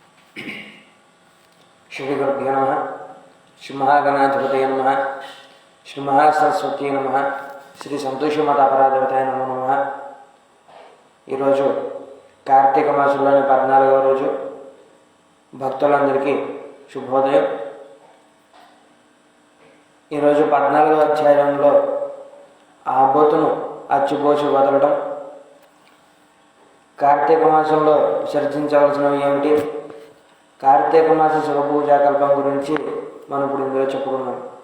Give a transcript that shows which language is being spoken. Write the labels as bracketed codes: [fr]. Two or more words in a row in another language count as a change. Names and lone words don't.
[sa] श्री गुरुभ्यो नमः। श्री महागणाधिपतये नमः। श्री महासरस्वती नमः। श्री संतोषी मातापरादेवताय नमो नमः। [te] ఈరోజు కార్తీక మాసంలోని 14వ రోజు భక్తులందరికీ శుభోదయం. ఈరోజు 14వ అధ్యాయంలో ఆబోతును అచ్చుపోసి వదలడం, కార్తీక మాసంలో విసర్జించవలసినవి ఏమిటి, కార్తీక మాస శివపూజా కల్పం గురించి మనం ఇప్పుడు ఇందులో చెప్పుకున్నాం.